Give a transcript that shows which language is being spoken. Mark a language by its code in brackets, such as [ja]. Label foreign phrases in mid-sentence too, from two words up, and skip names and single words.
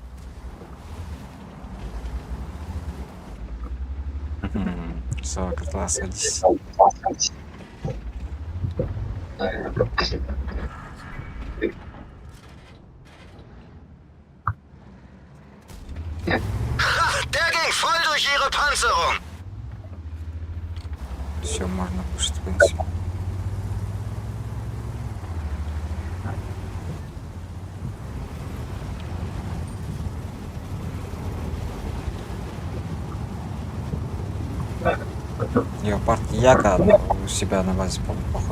[ru] Все, котла, садись. [de] Ha, der ging voll durch ihre Panzerung. [ru] Все, можно кушать, в принципе. Леопард Яка у себя на базе, по-моему, походу.